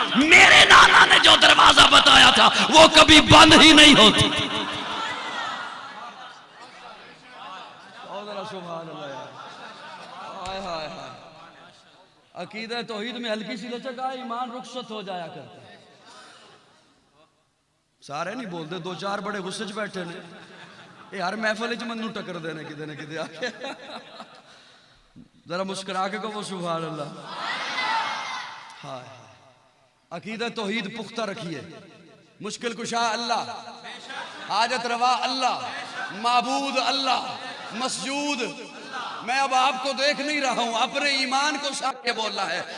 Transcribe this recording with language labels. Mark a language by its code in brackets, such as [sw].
[ur] میرے نانا نے جو دروازہ بتایا تھا وہ کبھی بند ہی نہیں ہوتی. عقیدہ توحید میں ہلکی سی لچک آئے ایمان رخصت ہو جایا کرتا ہے. [pa] سارے نہیں بولتے, 2-4 بڑے غصے چ بیٹھے نے. یہ ہر محفل چ منو ٹکر دینے کدے نہ کدے آ کے. [ur] ذرا مسکرا کے کہو سبحان اللہ. ہائے عقیدہ توحید پختہ رکھیے. مشکل کشا اللہ, حاجت روا اللہ, معبود اللہ, مسجود. میں اب آپ کو دیکھ نہیں رہا ہوں, اپنے ایمان کو ساتھ کے بولنا ہے.